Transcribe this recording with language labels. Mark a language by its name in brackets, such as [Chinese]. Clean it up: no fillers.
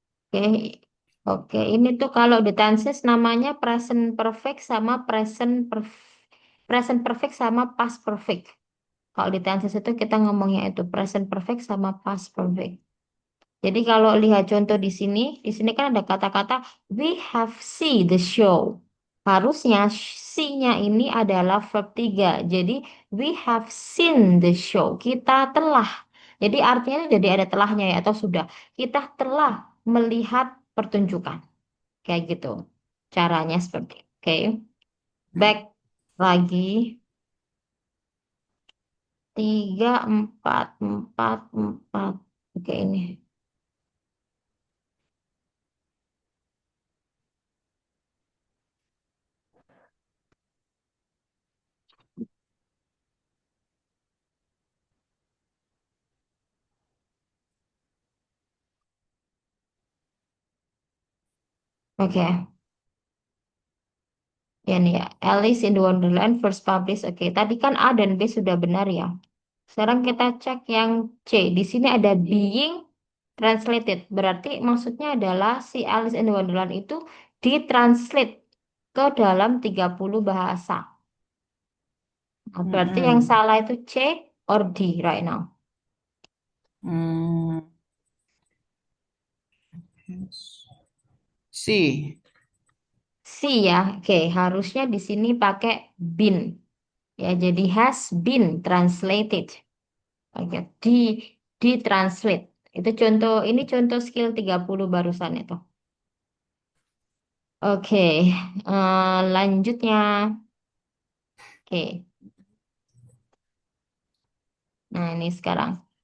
[Indonesian] Oke. Oke, ini tuh kalau di tenses namanya present perfect sama present perfect sama past perfect. Kalau di tenses itu kita ngomongnya itu present perfect sama past perfect. Jadi kalau lihat contoh di sini kan ada kata-kata [English] we have see the show. [Indonesian] Harusnya see-nya ini adalah verb 3. Jadi [English] we have seen the show. [Indonesian] Kita telah. Jadi artinya itu jadi ada telahnya ya atau sudah. Kita telah melihat pertunjukan. Kayak gitu. Caranya seperti itu. Oke. Back lagi. 3, 4, 4, 4. Oke ini. Oke. Ya nih ya, [English] Alice in the Wonderland first published. [Indonesian] Oke, tadi kan A dan B sudah benar ya. Sekarang kita cek yang C. Di sini ada being translated. Berarti maksudnya adalah si Alice in the Wonderland itu ditranslate ke dalam 30 bahasa. Nah, berarti yang Mm-mm. salah itu [English] C or D right now. Hmm. [Indonesian] Si. C ya. Oke, harusnya di sini pakai been. Ya, jadi [English] has been translated. [Indonesian] Oke, di translate. Itu contoh, ini contoh skill 30 barusan itu. Oke, lanjutnya. Oke, nah ini sekarang.